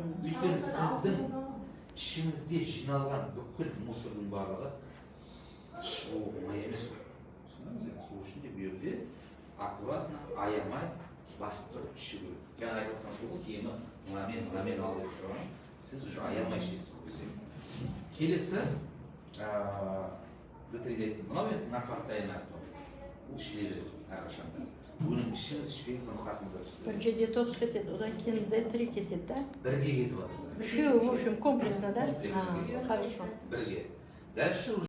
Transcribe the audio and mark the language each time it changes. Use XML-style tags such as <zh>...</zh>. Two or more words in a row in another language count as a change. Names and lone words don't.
<kk>Өйткені сіздің ішіңізде жиналған бүкіл мусордың барлығы шығу оңай емес қой. Сол үшін де бұл жерде аккуратно, аямай басып тұрып ішу керек. Жаңа айтып отқан сол киімі мынамен ал деп тұрған. Сіз уже аямай ішесіз бұл кезде. Келесі Д3 мынау</kk> <ru>на постоянной основе.</ru> <kk>Бұл ішіле береді әрқашанда. Өнім ішіңіз ішпеңіз, соны қасыңызға түсіреді. Бірінші детокс кетеді, одан кейін Д3 кетеді, да? Бірге кетіп жатыр. Үшеуі,</kk> <ru>в общем, комплексно, да? Комплексно. Хорошо.</ru> <kk>Бірге. Дальше</kk>